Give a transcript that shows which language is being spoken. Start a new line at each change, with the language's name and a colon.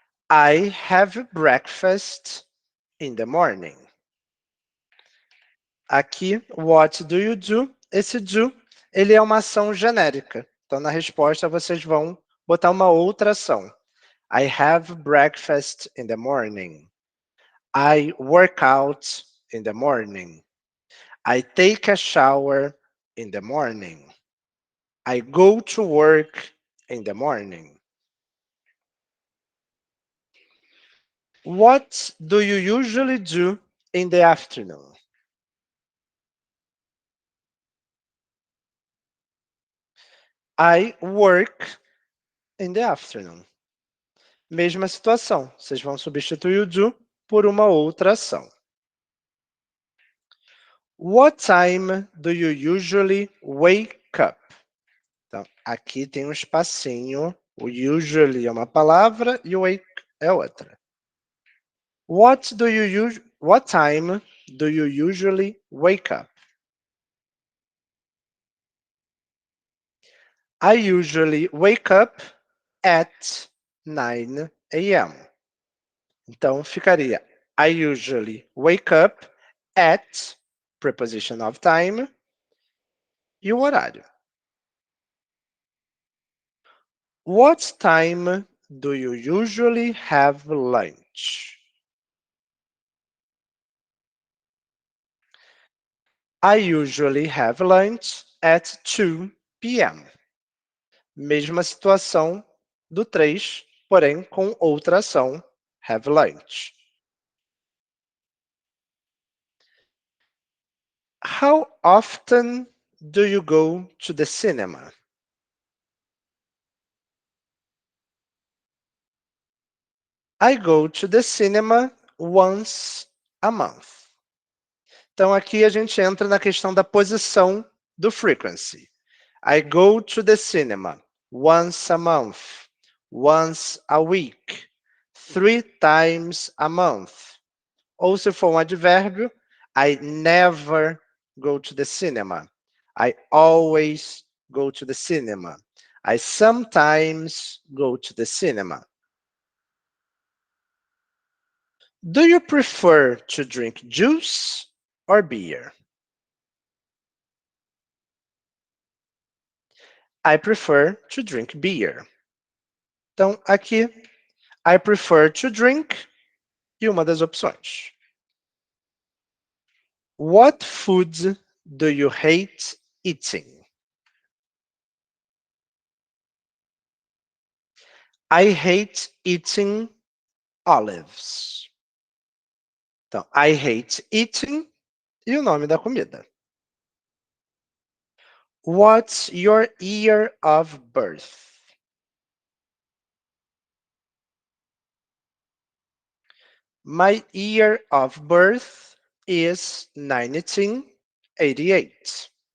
English: I have breakfast in the morning.
Portuguese: Aqui,
English: what do you do?
Portuguese: Esse do, ele é uma ação genérica. Então, na resposta, vocês vão botar uma outra ação.
English: I have breakfast in the morning. I work out in the morning. I take a shower in the morning. I go to work in the morning. What do you usually do in the afternoon? I work in the afternoon.
Portuguese: Mesma situação, vocês vão substituir o do por uma outra ação.
English: What time do you usually wake up?
Portuguese: Então, aqui tem um espacinho. O usually é uma palavra e o wake é outra.
English: What time do you usually wake up? I usually wake up at 9 a.m.
Portuguese: Então, ficaria
English: I usually wake up at,
Portuguese: preposition of time, e o horário.
English: What time do you usually have lunch? I usually have lunch at 2 p.m.
Portuguese: Mesma situação do 3, porém com outra ação, have lunch.
English: How often do you go to the cinema? I go to the cinema once a month.
Portuguese: Então, aqui a gente entra na questão da posição do frequency.
English: I go to the cinema once a month, once a week, 3 times a month.
Portuguese: Ou se for um advérbio,
English: I never go to the cinema. I always go to the cinema. I sometimes go to the cinema. Do you prefer to drink juice or beer? I prefer to drink beer.
Portuguese: Então, aqui,
English: I prefer to drink
Portuguese: e uma das opções.
English: What food do you hate eating? I hate eating olives.
Portuguese: Então,
English: I hate eating
Portuguese: e o nome da comida.
English: What's your year of birth? My year of birth is 1988.